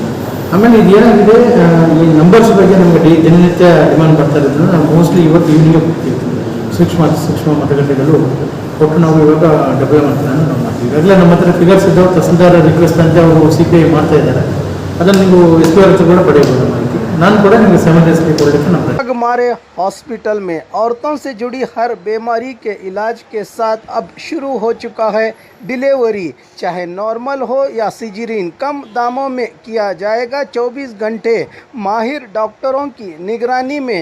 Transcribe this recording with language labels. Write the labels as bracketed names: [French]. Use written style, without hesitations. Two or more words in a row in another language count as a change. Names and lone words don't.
[Kannada] ಆಮೇಲೆ ಇದು ಏನಾಗಿದೆ, ಈ ನಂಬರ್ಸ್ ಬಗ್ಗೆ ನಮಗೆ ದಿನನಿತ್ಯ ಡಿಮಾಂಡ್ ಬರ್ತಾ ಇರೋದ್ರಿಂದ ನಾವು ಮೋಸ್ಟ್ಲಿ ಇವತ್ತು ಈವ್ನಿಂಗೇ ಹೋಗ್ತೀವಿ. ಸೂಕ್ಷ್ಮ ಮತಗಟ್ಟೆಗಳು ಕೊಟ್ಟು ನಾವು ಇವಾಗ ಡೆವಲಪ್ಮೆಂಟ್ ನಾವು ಮಾಡ್ತೀವಿ. ಈಗಾಗಲೇ ನಮ್ಮ ಹತ್ರ ಫಿಗರ್ಸ್ ಇದ್ದಾವೆ. ತಹಸೀಲ್ದಾರ್ ರಿಕ್ವೆಸ್ಟ್ ಅಂತ ಅವರು CPI ಮಾಡ್ತಾ ಇದ್ದಾರೆ. ಅದನ್ನು ನೀವು SPR ಹತ್ರ ಕೂಡ ಪಡೆಯಬಹುದು ಮಾಹಿತಿ. ನಾನು ಕೂಡ ನಿಮಗೆ ಸಮಂಜಸವಾಗಿ ಕೊಡಲಿಕ್ಕೆ ನಾವು [Hindi] हमारे हॉस्पिटल में औरतों से जुड़ी हर बीमारी के इलाज के साथ अब शुरू हो चुका है डिलीवरी, चाहे नॉर्मल हो या सिजरीन, कम दामों में किया जाएगा। 24 घंटे माहिर डॉक्टरों की निगरानी में।